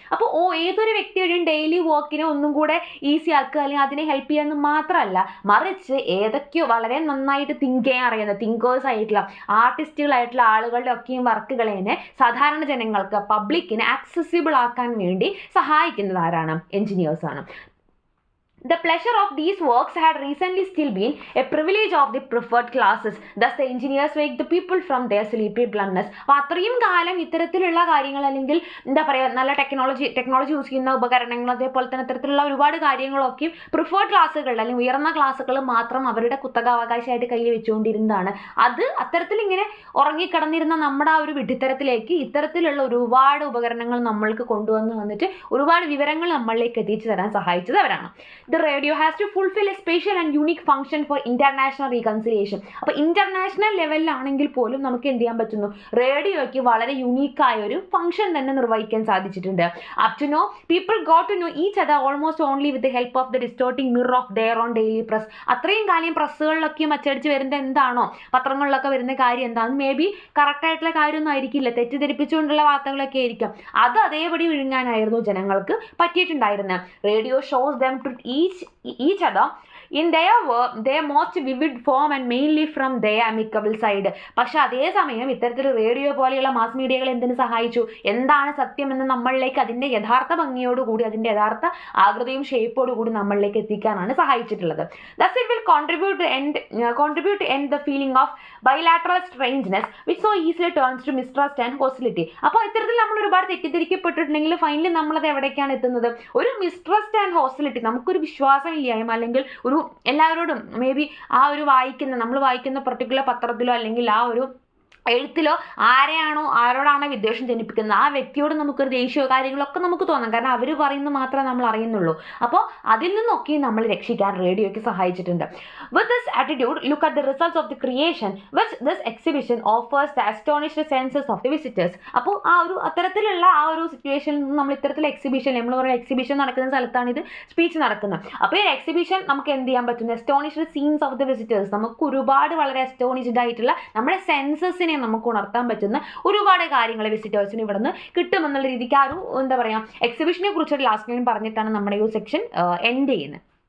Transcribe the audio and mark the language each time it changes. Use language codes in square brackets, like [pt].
[ml] അപ്പോൾ ഏതൊരു വ്യക്തിയുടെയും ഡെയിലി വർക്കിനെ ഒന്നും കൂടെ ഈസി ആക്കുക അല്ലെങ്കിൽ അതിനെ ഹെൽപ്പ് ചെയ്യാന്ന് മാത്രമല്ല, മറിച്ച് ഏതൊക്കെയോ വളരെ നന്നായിട്ട് തിങ്ക് ചെയ്യാൻ അറിയുന്ന തിങ്കേഴ്സ് ആയിട്ടുള്ള ആർട്ടിസ്റ്റുകളായിട്ടുള്ള ആളുകളുടെ ഒക്കെയും വർക്കുകളെ സാധാരണ ജനങ്ങൾക്ക്, പബ്ലിക്കിന് ആക്സസിബിൾ ആക്കാൻ വേണ്ടി സഹായിക്കുന്നത് ആരാണ്? എഞ്ചിനീയേഴ്സ് ആണ്. [en] The pleasure of these works had recently still been a privilege of the preferred classes. Thus the engineers wake the people from their sleepy blindness. [ml] അപ്പോൾ അത്രയും കാലം ഇത്തരത്തിലുള്ള കാര്യങ്ങൾ അല്ലെങ്കിൽ എന്താ പറയുക നല്ല ടെക്നോളജി യൂസ് ചെയ്യുന്ന ഉപകരണങ്ങൾ അതേപോലെ തന്നെ ഇത്തരത്തിലുള്ള ഒരുപാട് കാര്യങ്ങളൊക്കെ പ്രിഫേർഡ് ക്ലാസ്സുകൾ അല്ലെങ്കിൽ ഉയർന്ന ക്ലാസ്സുകൾ മാത്രം അവരുടെ കുത്തകാവകാശമായിട്ട് കയ്യിൽ വെച്ചുകൊണ്ടിരുന്നതാണ്. അത് അത്തരത്തിൽ ഇങ്ങനെ ഉറങ്ങിക്കിടന്നിരുന്ന നമ്മുടെ ആ ഒരു വിഡ്ഢിത്തരത്തിലേക്ക് ഇത്തരത്തിലുള്ള ഒരുപാട് ഉപകരണങ്ങൾ നമ്മൾക്ക് കൊണ്ടുവന്നിട്ട് ഒരുപാട് വിവരങ്ങൾ നമ്മളിലേക്ക് എത്തിച്ചു തരാൻ സഹായിച്ചത് അവരാണ്. [en] The radio has to fulfill a special and unique function for international reconciliation. [ml] അപ്പോൾ ഇന്റർനാഷണൽ ലെവലിലാണെങ്കിൽ പോലും നമുക്ക് എന്ത് ചെയ്യാൻ പറ്റുന്നു? റേഡിയോയ്ക്ക് വളരെ യുണീക്കായ ഒരു ഫംഗ്ഷൻ തന്നെ നിർവഹിക്കാൻ സാധിച്ചിട്ടുണ്ട്. [en] Up to now people got to know each other almost only with the help of the distorting mirror of their own daily press. [ml] അത്രയും കാര്യം പ്രസ്സുകളിലൊക്കെ അച്ചടിച്ച് വരുന്നത് എന്താണോ, പത്രങ്ങളിലൊക്കെ വരുന്ന കാര്യം എന്താണെന്ന് മേ ബി കറക്റ്റായിട്ടുള്ള കാര്യമൊന്നും ആയിരിക്കില്ല, തെറ്റിദ്ധരിപ്പിച്ചുകൊണ്ടുള്ള വാർത്തകളൊക്കെ ആയിരിക്കാം. അത് അതേപടി വിഴുങ്ങാനായിരുന്നു ജനങ്ങൾക്ക് പറ്റിയിട്ടുണ്ടായിരുന്നത്. [en] Radio shows them to each other in their most vivid form and mainly from their amicable side. [ml] പക്ഷെ അതേസമയം ഇത്തരത്തിൽ റേഡിയോ പോലെയുള്ള മാസ് മീഡിയകൾ എന്തിനു സഹായിച്ചു? എന്താണ് സത്യം എന്ന് നമ്മളിലേക്ക് അതിൻ്റെ യഥാർത്ഥ ഭംഗിയോടുകൂടി അതിൻ്റെ യഥാർത്ഥ ആകൃതിയും ഷേപ്പോടുകൂടി നമ്മളിലേക്ക് എത്തിക്കാനാണ് സഹായിച്ചിട്ടുള്ളത്. [en] Thus it will contribute to end the feeling of bilateral strangeness which so easily turns to mistrust and hostility. [ml] അപ്പോൾ ഇത്തരത്തിൽ നമ്മൾ ഒരുപാട് തെറ്റിദ്ധരിക്കപ്പെട്ടിട്ടുണ്ടെങ്കിൽ ഫൈനലി നമ്മളത് എവിടേക്കാണ് എത്തുന്നത്? ഒരു [en] mistrust and hostility, [ml] നമുക്കൊരു വിശ്വാസമില്ലായ്മ അല്ലെങ്കിൽ ഒരു എല്ലാവരോടും മേ ബി നമ്മൾ വായിക്കുന്ന പർട്ടിക്കുലർ പത്രത്തിലോ അല്ലെങ്കിൽ ആ ഒരു എഴുത്തിലോ ആരോടാണോ വിദ്വേഷം ജനിപ്പിക്കുന്നത് ആ വ്യക്തിയോട് നമുക്കൊരു ദേഷ്യമോ കാര്യങ്ങളൊക്കെ നമുക്ക് തോന്നാം. കാരണം അവർ പറയുന്നത് മാത്രമേ നമ്മൾ അറിയുന്നുള്ളൂ. അപ്പോൾ അതിൽ നിന്നൊക്കെ നമ്മൾ രക്ഷിക്കാൻ റേഡിയോയ്ക്ക് സഹായിച്ചിട്ടുണ്ട്. [en] With this attitude, look at the results of the creation which this exhibition offers the astonished senses of the visitors. [ml] അപ്പോൾ അത്തരത്തിലുള്ള ആ ഒരു സിറ്റുവേഷനിൽ നിന്ന് നമ്മൾ ഇത്തരത്തിലുള്ള നമ്മൾ പറയുന്ന എക്സിബിഷൻ നടക്കുന്ന സ്ഥലത്താണ് ഇത് സ്പീച്ച് നടക്കുന്നത്. അപ്പോൾ ഈ എക്സിബിഷൻ നമുക്ക് എന്ത് ചെയ്യാൻ പറ്റും? [en] astonished scenes of the visitors, [ml] നമുക്ക് ഒരുപാട് വളരെ അസ്റ്റോണിഷ്ഡ് ആയിട്ടുള്ള നമ്മുടെ സെൻസസിനെ നമുക്ക് ഉണർത്താൻ പറ്റുന്ന ഒരുപാട് കാര്യങ്ങൾ വിസിറ്റേഴ്സിന് ഇവിടെ നിന്ന് കിട്ടുമെന്നുള്ള രീതിക്ക് ആ ഒരു എന്താ പറയുക എക്സിബിഷനെ കുറിച്ചൊരു ലാസ്റ്റ് ലൈൻ പറഞ്ഞിട്ടാണ് നമ്മുടെ ഈ സെക്ഷൻ എൻഡ് ചെയ്യുന്നത്.